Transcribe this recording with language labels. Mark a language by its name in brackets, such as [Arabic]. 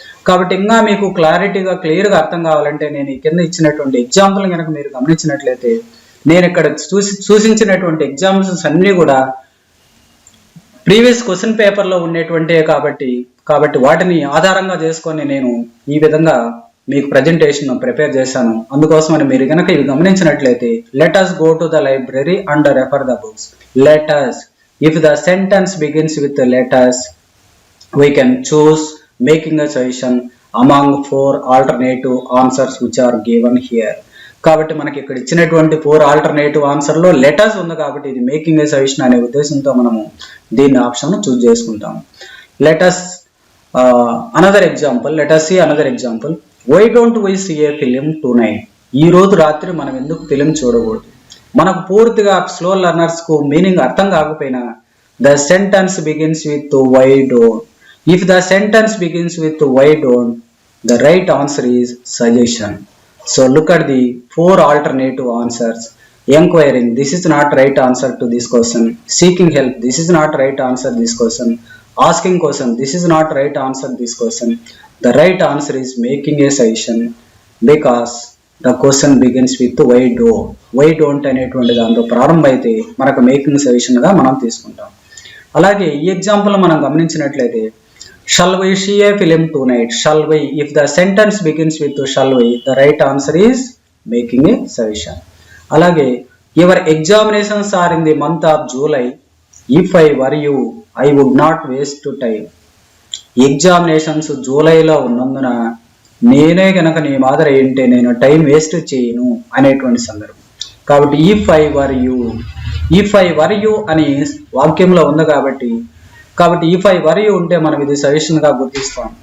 [Telugu] కాబట్టి ఇంకా మీకు క్లారిటీగా క్లియర్గా అర్థం కావాలంటే నేను ఈ కింద ఇచ్చినటువంటి ఎగ్జాంపుల్ కనుక మీరు గమనించినట్లయితే నేను ఇక్కడ సూచించినటువంటి ఎగ్జాంపుల్స్ అన్నీ కూడా ప్రీవియస్ క్వశ్చన్ పేపర్లో ఉండేటువంటి కాబట్టి వాటిని ఆధారంగా చేసుకొని నేను ఈ విధంగా మీకు ప్రజెంటేషన్ ప్రిపేర్ చేశాను. అందుకోసమని మీరు కనుక ఇవి గమనించినట్లయితే [English] Let us go to the library and refer the books. Let us, if the sentence begins with let us, we can choose making a suggestion among 4 alternative answers which are given here. [Telugu] కాబట్టి మనకి ఇక్కడ ఇచ్చినటువంటి 4 alternative ఆన్సర్లో letters ఉంది కాబట్టి ఇది making ఏ suggestion అనే ఉద్దేశంతో మనము దీన్ని ఆప్షన్ చూజ్ చేసుకుంటాం. [English] let us another example why don't we see a film tonight, [Telugu] ఈ రోజు రాత్రి మనం ఎందుకు ఫిలిం చూడకూడదు. మనకు పూర్తిగా స్లో లెర్నర్స్ కు మీనింగ్ అర్థం కాకపోయినా [English] The sentence begins with why don't, if the sentence begins with why don't the right answer is suggestion. So look at the 4 alternative answers. Enquiring, this is not right answer to this question. Seeking help, this is not right answer this question. Asking question, this is not right answer this question. The right answer is making a suggestion because the question begins with why don't [Telugu] అనేటువంటి దాంతో ప్రారంభం అయితే మనకు making suggestion గా మనం తీసుకుంటాం. అలాగే ఈ ఎగ్జాంపుల్ మనం గమనించినట్లయితే [English] Shall we see a film tonight? Shall we? If the sentence begins with shall we, the right answer is making a suggestion. అలాగే your examinations are in the month of July. If I were you, I would not waste time. [Telugu] Examinations జూలైలో ఉన్నందున నేనే కనుక నీ మాదిరి ఏంటే నేను time waste చేయను అనేటువంటి సందర్భం. కాబట్టి [English] if I were you [Telugu] అని వాక్యంలో ఉంది కాబట్టి ఇఫ్ ఐ వర్ యూ ఉంటే మనం ఇది సజెషన్ గా గుర్తిస్తాం.